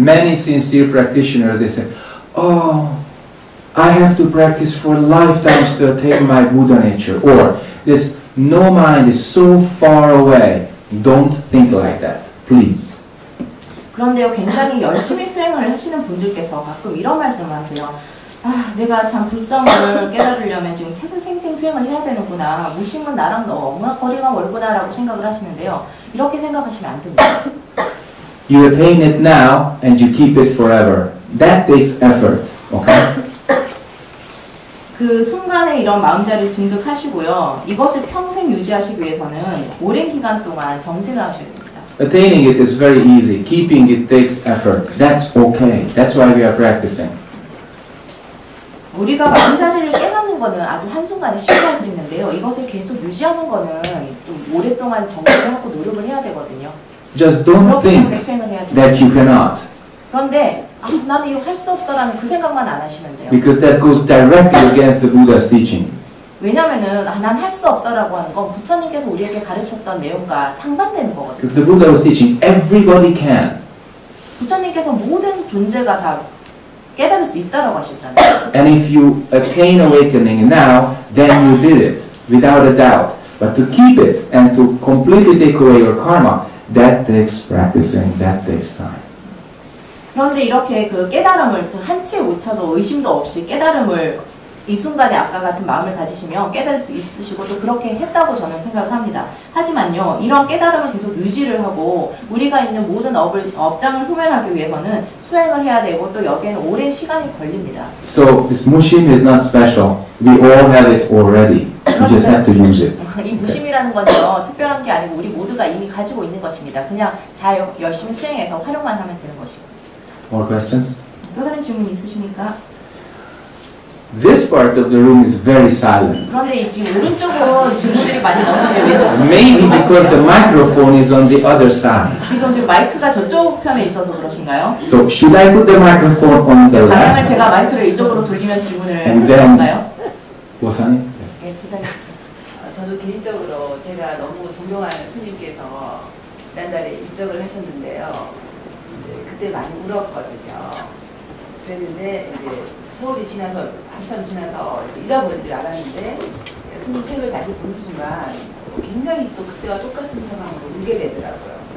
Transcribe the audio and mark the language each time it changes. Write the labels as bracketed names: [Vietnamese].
[English] Many sincere practitioners, they say, oh, I have to practice for lifetimes to attain my Buddha nature. Or, this no mind is so far away. Don't think like that. Please. [Korean] 그런데요, 굉장히 열심히 수행을 하시는 분들께서 가끔 이런 말씀을 하세요. 아, 내가 참 불성을 깨달으려면 지금 생생 수행을 해야 되는구나. 무심은 나랑 너무나 거리가 멀구나 라고 생각을 하시는데요. 이렇게 생각하시면 안 됩니다. [English] You attain it now and you keep it forever. That takes effort. Okay? [Korean] 그 순간에 이런 마음자리를 증득하시고요. 이것을 평생 유지하시기 위해서는 오랜 기간 동안 정진을 하셔야 됩니다. [English] Attaining it is very easy. Keeping it takes effort. That's okay. That's why we are practicing. [Korean] 우리가 마음자리를 깨닫는 거는 아주 한순간에 쉽게 할 수 있는데요. 이것을 계속 유지하는 거는 좀 오랫동안 정진을 하고 노력을 해야 되거든요. [English] Just don't think that you cannot. [Korean] 그런데 나는 이거 할 수 없어라는 그 생각만 안 하시면 돼요. [English] Because that goes directly against the Buddha's teaching. [Korean] 왜냐면은 난 할 수 없어라고 하는 건 부처님께서 우리에게 가르쳤던 내용과 상반되는 거거든요. [English] Because the Buddha was teaching everybody can. [Korean] 부처님께서 모든 존재가 다 깨달을 수 있다라고 하셨잖아요. [English] And if you attain awakening now, then you did it without a doubt. But to keep it and to completely take away your karma, that takes practicing. That takes time. [Korean] 그런데 이렇게 그 깨달음을 한치의 오차도 의심도 없이 깨달음을 이 순간에 아까 같은 마음을 가지시면 깨달을 수 있으시고 또 그렇게 했다고 저는 생각을 합니다. 하지만요, 이런 깨달음을 계속 유지를 하고 우리가 있는 모든 업장을 소멸하기 위해서는 수행을 해야 되고 또 여기에는 오랜 시간이 걸립니다. [English] So this mushim is not special. We all have it already. You just have to use it. [Korean] 이 무심이라는 건요, 특별한 게 아니고 우리 모두가 이미 가지고 있는 것입니다. 그냥 잘 열심히 수행해서 활용만 하면 되는 것이고. [English] More questions? [Korean] 또 다른 질문 있으십니까? [English] This part of the room is very silent. [Korean] 그런데 이 지금 오른쪽으로 질문들이 많이 나오는데 왜 좀 [English] Maybe because the microphone is on the other side. [Korean] 지금 마이크가 저쪽 편에 있어서 그러신가요? [English] So should I put the microphone on the [Korean] 방향을 [English] left? [Korean] 제가 마이크를 이쪽으로 돌리면 질문을 [English] And [Korean] 할 수 없나요? 보사님? 네, 부탁. 저도 개인적으로 제가 너무 존경하는 스님께서 지난달에 입적을 하셨는데요. 그때 많이 울었거든요. 그랬는데 이제 세월이 지나서 한참 지나서 잊어버린 줄 알았는데 스님 책을 다시 보는 순간 굉장히 또 그때와 똑같은 상황으로 울게 되더라고요.